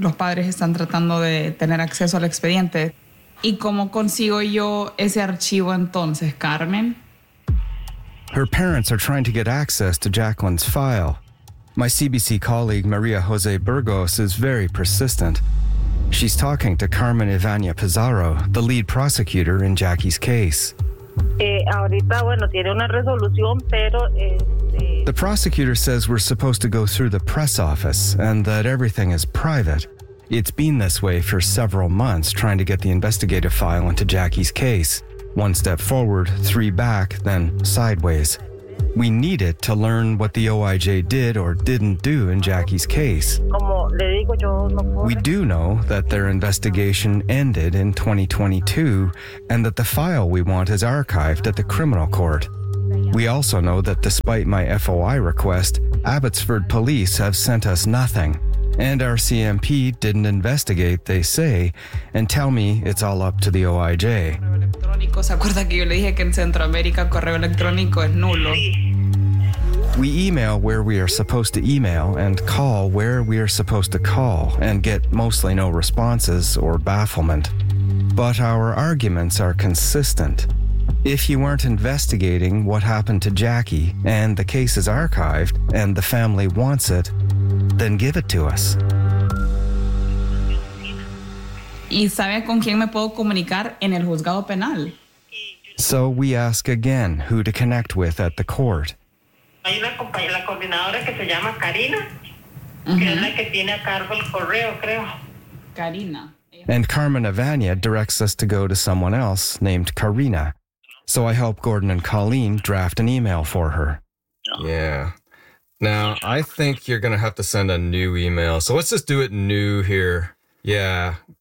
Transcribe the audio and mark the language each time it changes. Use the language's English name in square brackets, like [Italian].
[Spanish] Los padres están tratando de tener acceso al expediente. ¿Y cómo consigo yo ese archivo entonces, Carmen? [English] Her parents are trying to get access to Jacqueline's file. My CBC colleague Maria Jose Burgos is very persistent. She's talking to Carmen Ivania Pizarro, the lead prosecutor in Jackie's case. [Spanish] Ahorita, bueno, tiene una resolución, pero... [English] The prosecutor says we're supposed to go through the press office and that everything is private. It's been this way for several months trying to get the investigative file into Jackie's case. One step forward, three back, then sideways. We need it to learn what the OIJ did or didn't do in Jackie's case. We do know that their investigation ended in 2022 and that the file we want is archived at the criminal court. We also know that despite my FOI request, Abbotsford police have sent us nothing. And our CMP didn't investigate, they say, and tell me it's all up to the OIJ. [Spanish] electrónico. ¿Se acuerda que yo le dije que en Centroamérica correo electrónico es nulo? [English] We email where we are supposed to email and call where we are supposed to call and get mostly no responses or bafflement. But our arguments are consistent. If you weren't investigating what happened to Jackie and the case is archived and the family wants it, then give it to us. [Spanish] ¿Y sabe con quién me puedo comunicar en el juzgado penal? [English] So we ask again who to connect with at the court. [Spanish] Hay una compañera, la coordinadora que se llama Karina, que es la que tiene a cargo el correo, creo. Karina. [English] And Carmen Avania directs us to go to someone else named Karina. So I help Gordon and Colleen draft an email for her. Yeah. Now, I think you're going to have to send a new email. So let's just do it new here. Yeah.